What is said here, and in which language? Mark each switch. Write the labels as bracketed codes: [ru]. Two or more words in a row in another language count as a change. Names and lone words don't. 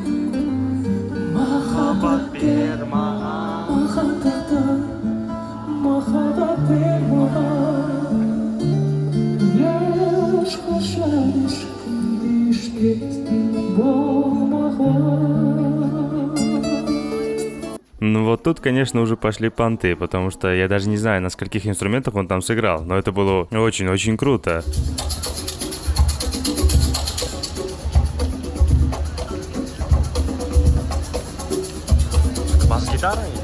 [kk] Махаббат бер маған тағдыр, махаббат бер маған, ешқашан ешкімде ешкімде болмаған. [ru] Ну вот тут, конечно, уже пошли понты, потому что я даже не знаю, на скольких инструментах он там сыграл, но это было очень-очень круто. Бас-гитара?